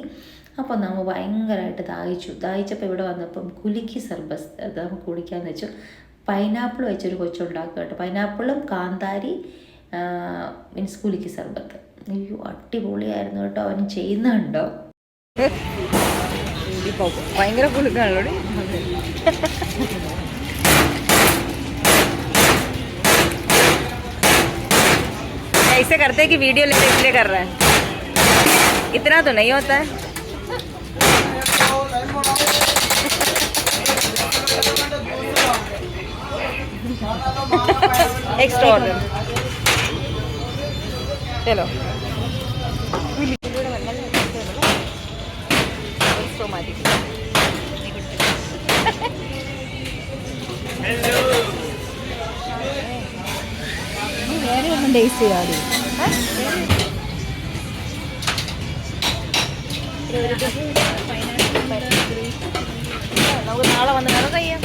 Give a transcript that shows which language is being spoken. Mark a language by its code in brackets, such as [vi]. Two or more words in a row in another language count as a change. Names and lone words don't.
[ml] അപ്പോൾ നമ്മൾ ഭയങ്കരമായിട്ട് ദാഹിച്ചപ്പോൾ ഇവിടെ വന്നപ്പം കുലുക്കി സർബസ് അത് നമുക്ക് കുടിക്കാമെന്ന് വെച്ചു. പൈനാപ്പിൾ വെച്ചൊരു കൊച്ചുണ്ടാക്കുക കേട്ടോ. പൈനാപ്പിളും കാന്താരി മീൻസ് കുലുക്കി സർബത്ത്. അയ്യോ, അടിപൊളിയായിരുന്നു കേട്ടോ. അവൻ ചെയ്യുന്നുണ്ടോ ഭയങ്കര കുലുക്കാണല്ലോ. [hi] ऐसे करते हैं कि वीडियो लेने के लिए कर रहा है. इतना तो नहीं होता है. [en] extra order. [hi] चलो. [ml] വേറെ ഒന്നും ടേസ്റ്റ് ചെയ്യാതെ നമുക്ക് നാളെ വന്ന് വേണം കഴിയാം.